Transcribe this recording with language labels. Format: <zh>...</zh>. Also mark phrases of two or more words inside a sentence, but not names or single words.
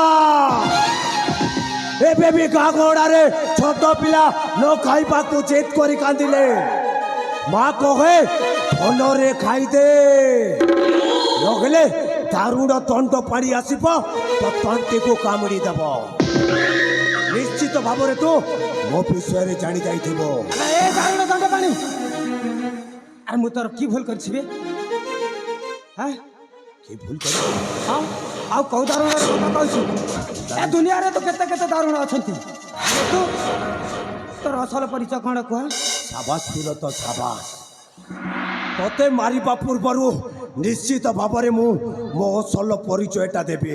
<or>ଏବେ ବି ଗାଁ ଗହଡ଼ାରେ ଛୋଟ ପିଲା ନ ଖାଇବାକୁ ଜିଦ୍ କରି କାନ୍ଦିଲେ ମା କହେ ଭଲରେ ଖାଇଦେ ନହେଲେ ଦାରୁଣ ଦଣ୍ଡ ପାଣି ଆସିବ ତ ତଣ୍ଟିକୁ କାମୁଡ଼ି ଦେବ ନିଶ୍ଚିତ ଭାବରେ ତୁ ମୋ ବିଷୟରେ ଜାଣି ଯାଇଥିବ ଏ ଦାରୁଣ ଦଣ୍ଡ ପାଣି ଆରେ ମୁଁ ତୋର କି ଭୁଲ କରିଛି ବେ হ্যাঁ କି ଭୁଲ କରେ ହଁ ଆଉ କୋଉ ଦାରୁଣର କଥା କହୁଛୁ ଏ ଦୁନିଆରେ ତ କେତେ କେତେ ଦାରୁଣ ଅଛନ୍ତି ତୁ ତୋର ଅସଲ ପରିଚୟ କ'ଣ କୁହ ସାବାସ ସୁରତ ସାବାସ ତତେ ମାରିବା ପୂର୍ବରୁ ନିଶ୍ଚିତ ଭାବରେ ମୁଁ ମୋ ଅସଲ ପରିଚୟଟା ଦେବି</or>